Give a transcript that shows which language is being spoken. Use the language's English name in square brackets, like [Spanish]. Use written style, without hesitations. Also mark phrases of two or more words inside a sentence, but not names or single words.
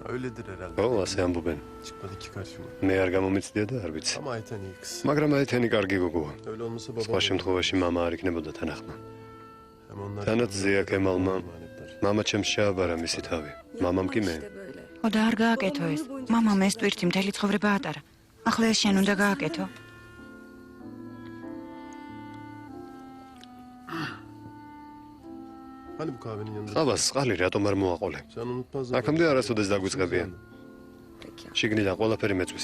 [Turkish] Öyledir herhalde. [Georgian] ო, ასე ამბობენ. [Turkish] Çıkmadı ki karşıma. [Georgian] მე არ გამომიცდია და არ ვიცი. [Turkish] Ama Ayten iyi kız. [Georgian] მაგრამ აეთენი კარგი გოგოა. [Turkish] Öyle olmasa [Georgian] სხვა [Turkish] babam. [Georgian] შემთხვევაში მამა არ იქნებოდა თანახმა. [Turkish] Hem onlar. [Georgian] თანაც ზეა კემალმა მამა ჩემს შეაბარა მისი თავი. მამამ კი მე. ხო და არ გააკეთო ეს. მამამ ეს ტვირთი მთელი ცხოვრება ატარა. ახლა ეს შენ უნდა გააკეთო. [Turkish] Hani bu kahvenin yanında? [Georgian] ყავას წყალი რატომ არ მოაყოლე? [Turkish] Sen unutmaz. [Georgian] აქამდე არასოდეს დაგვიწყებიან. შიგნიდან ყველაფერი მეწვის.